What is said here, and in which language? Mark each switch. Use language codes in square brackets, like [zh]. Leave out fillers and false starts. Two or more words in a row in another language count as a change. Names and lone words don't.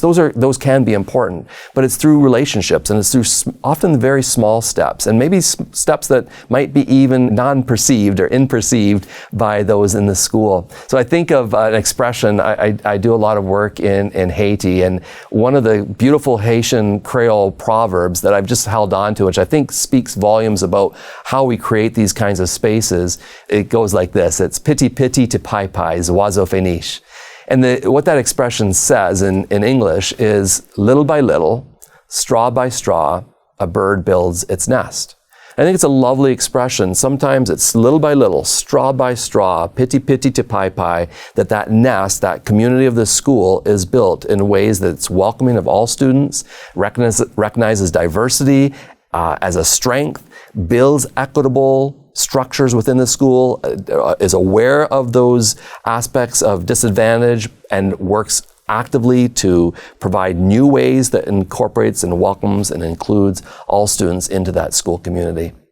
[en] Those can be important, but it's through relationships, and it's through often very small steps, and maybe steps that might be even non-perceived or imperceived by those in the school. So I think of an expression. I do a lot of work in Haiti, and one of the beautiful Haitian Creole proverbs that I've just held on to, which I think speaks volumes about how we create these kinds of spaces. It goes like this. It's [ht] piti piti te pai pai, oiseau finish. [en] And what that expression says in English is, little by little, straw by straw, a bird builds its nest. I think it's a lovely expression. Sometimes it's little by little, straw by straw, [ht] piti piti te pai pai, [en] that nest, that community of the school is built in ways that's welcoming of all students, recognizes diversity as a strength, builds equitable structures within the school, is aware of those aspects of disadvantage, and works actively to provide new ways that incorporates and welcomes and includes all students into that school community.